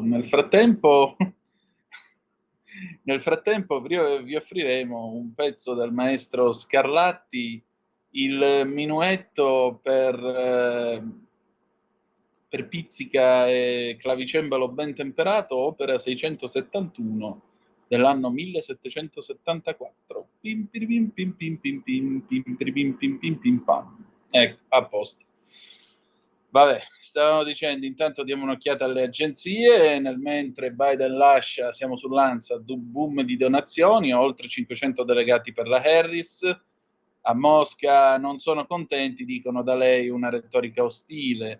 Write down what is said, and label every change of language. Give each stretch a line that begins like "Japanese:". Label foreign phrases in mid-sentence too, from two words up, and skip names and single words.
Italian: Nel frattempo vi offriremo un pezzo del maestro Scarlatti, il minuetto per pizzica e clavicembalo ben temperato, opera 671 dell'anno 1774. Pim piribim pim pim pim pim pim piribim pim pim pim pam. Ecco, a posto. Vabbè, stavamo dicendo, intanto diamo un'occhiata alle agenzie, nel mentre Biden lascia, siamo sull'ANSA, boom di donazioni, oltre 500 delegati per la Harris. A Mosca non sono contenti, dicono da lei una retorica ostile.